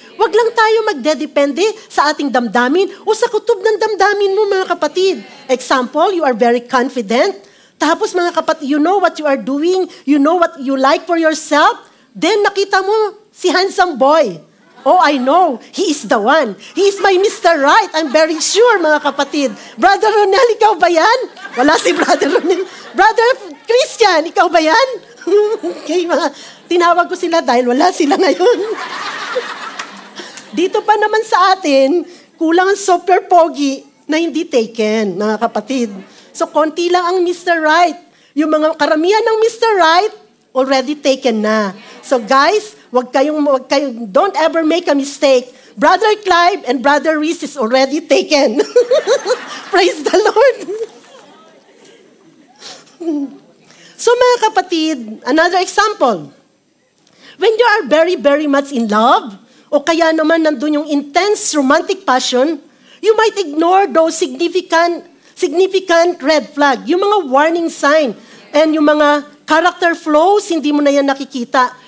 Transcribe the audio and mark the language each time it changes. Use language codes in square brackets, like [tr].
[tl] Wag lang tayo magdedepende sa ating damdamin o sa kutob ng damdamin mo, mga kapatid. [en] Example, you are very confident. [tl] Tapos, mga kapatid, [en] you know what you are doing, you know what you like for yourself. Then [tl] nakita mo si [en] handsome boy. Oh, I know. He is the one. He is my Mr. Right. I'm very sure, [tl] mga kapatid. Brother Ronel, ikaw ba yan? Wala si Brother Ronel. Brother Christian, ikaw ba yan? Okay, tinawag ko sila dahil wala sila ngayon. Dito pa naman sa atin, kulang ang super pogi na hindi taken, mga kapatid. So, konti lang ang Mr. Right. Yung mga karamihan ng Mr. [en] Right, already taken na. So guys, [tl] wag kayong, [en] don't ever make a mistake. Brother Clive and Brother Reese is already taken. Praise the Lord. So mga kapatid, another example. When you are very, very much in love, [tl] o kaya naman nandun yung [en] intense romantic passion, you might ignore those significant red flag, [tl] yung mga warning sign, and yung mga [en] character flaws, [tl] hindi mo na yan nakikita.